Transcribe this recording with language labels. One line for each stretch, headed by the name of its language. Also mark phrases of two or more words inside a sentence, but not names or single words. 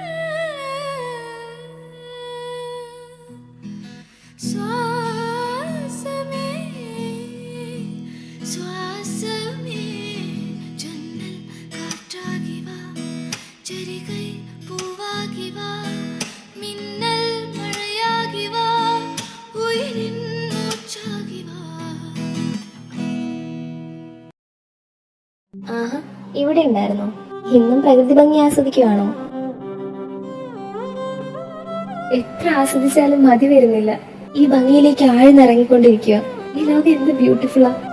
Tamil: சுவாசமே சுவாசமே ஜன்னல் காற்றாகி வா செரிகை பூவாகி வா மின்னல் மழையாகி வா உயிரின் மூச்சாகி வா.
Malayalam: ആഹാ, ഇവിടെ ഉണ്ടായിരുന്നോ? ഇന്നും പ്രകൃതി ഭംഗി ആസ്വദിക്കുവാണോ? എത്ര ആസ്വദിച്ചാലും മതി വരുന്നില്ല. ഈ ഭംഗിയിലേക്ക് ആഴ്ന്നിറങ്ങിക്കൊണ്ടിരിക്കുക. ഈ ലോകം എന്ത് ബ്യൂട്ടിഫുള്ളാ.